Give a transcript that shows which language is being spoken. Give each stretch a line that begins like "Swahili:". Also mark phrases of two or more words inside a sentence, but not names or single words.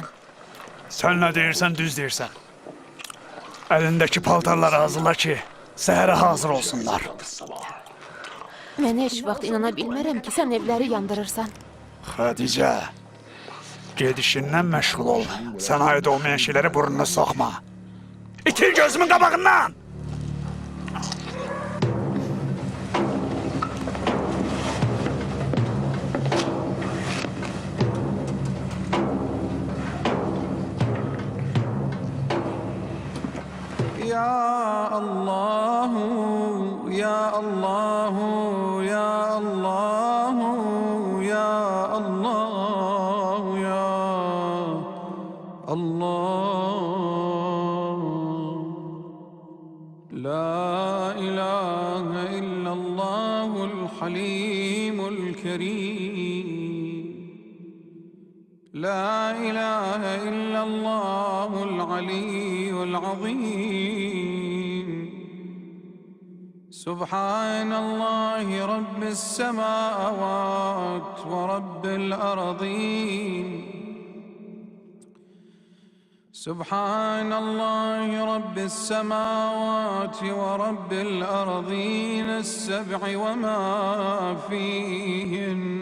Azerbaijani: Sən nə deyirsən, düz deyirsən. Əlindəki paltarları hazırla ki, səhərə hazır olsunlar. Mən heç vaxt inana bilmərəm ki, sən evləri yandırırsan. Xədicə, gedişindən məşğul ol. Sən aid olmayan şeyləri burnuna soxma. İtir gözümün qabağından!
Arabic: يا الله، يا الله، يا الله، يا الله، يا الله. لا إله إلا الله الحليم الكريم. لا إله إلا الله العلي العظيم. سبحان الله رب السماوات ورب الأرضين. سبحان الله رب السماوات ورب الأرضين السبع وما فيهن